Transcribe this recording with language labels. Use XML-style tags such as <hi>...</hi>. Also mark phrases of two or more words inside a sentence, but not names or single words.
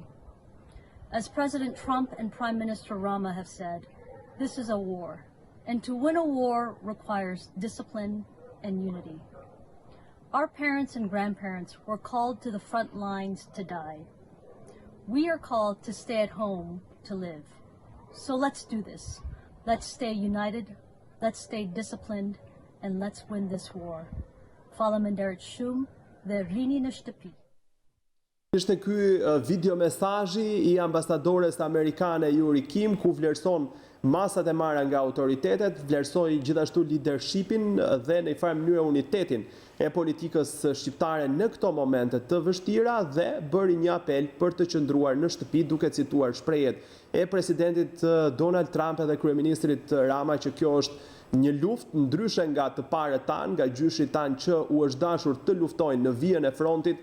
<en>As President Trump and Prime Minister Rama have said, this is a war, and to win a war requires discipline and unity. Our parents and grandparents were called to the front lines to die. We are called to stay at home to live. So let's do this. Let's stay united, let's stay disciplined, and let's win this war.</en> <sq>Faleminderit shumë dhe rini në shtëpi. Ishte ky video mesazhi i ambasadores amerikane Yuri Kim, ku vlerëson masat e marra nga autoritetet, vlerësoi gjithashtu leadershipin dhe në një farë mënyrë unitetin e politikës shqiptare në këto momente të vështira dhe bëri një apel për të qëndruar në shtëpi, duke cituar shprehjet e presidentit Donald Trump dhe kryeministrit Rama që kjo është një luftë ndryshe nga të parët tanë, nga gjyshit tanë që u është dashur të luftojnë në vijën e frontit.</sq>